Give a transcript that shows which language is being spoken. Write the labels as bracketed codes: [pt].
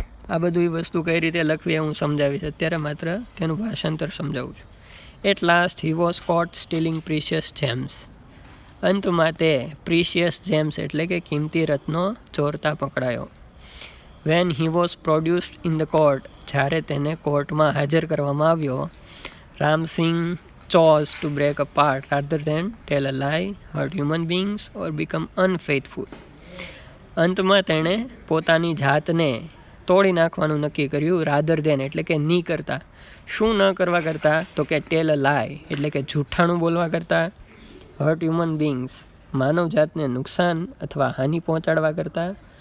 [gu] આ બધી વસ્તુ કઈ રીતે લખવી હું સમજાવીશ. અત્યારે માત્ર તેનું ભાષાંતર સમજાવું છું. [en] At last he was caught stealing precious gems. [gu] અંતમાં તે પ્રિશિયસ જેમ્સ એટલે કે કિંમતી રત્નો ચોરતા પકડાયો. [en] when he was produced in the court, [gu] જ્યારે તેને કોર્ટમાં હાજર કરવામાં આવ્યો. [en] Ramsingh chose to break apart rather than tell a lie, hurt human beings or become unfaithful. [gu] અંતમાં તેણે પોતાની જાતને તોડી નાખવાનું નક્કી કર્યું. [en] rather than [gu] એટલે કે નહીં કરતા. શું ન કરવા કરતાં, તો કે [en] tell a lie [gu] એટલે કે જૂઠાણું બોલવા કરતાં. [en] hurt human beings [gu] માનવ જાતને નુકસાન અથવા હાનિ પહોંચાડવા કરતાં.